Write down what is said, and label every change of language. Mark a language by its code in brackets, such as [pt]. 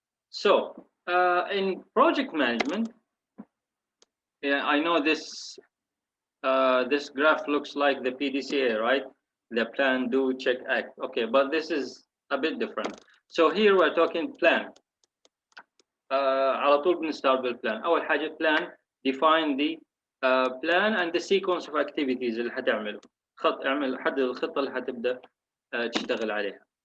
[en] So in project management, yeah, I know this graph looks like the PDCA, right? The plan, do, check, act. Okay, but this is a bit different. So here we're talking plan. [ar] على طول بنستart بالplan. أول حاجة [en] plan, define the plan and the sequence of activities [ar] اللي حتعمله. حدد الخطة اللي حتبدأ تشتغل عليها.